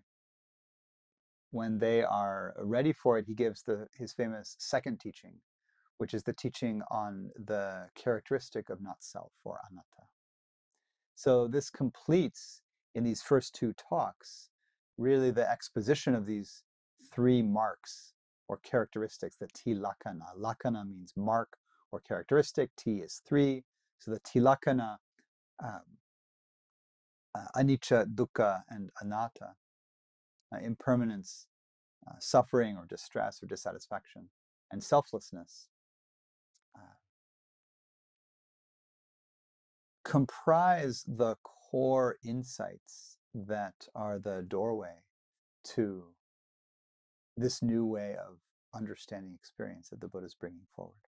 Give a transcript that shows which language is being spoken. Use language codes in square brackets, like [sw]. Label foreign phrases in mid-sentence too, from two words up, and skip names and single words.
[en] When they are ready for it, he gives his famous second teaching, which is the teaching on the characteristic of not self, or anatta. So this completes, in these first two talks, really the exposition of these three marks or characteristics, the tilakkhana. Lakkhana means mark or characteristic. T is three. So the tilakkhana, [pi] anicca, dukkha, [en] and anatta, impermanence, suffering or distress or dissatisfaction, and selflessness, comprise the core insights that are the doorway to this new way of understanding experience that the Buddha is bringing forward.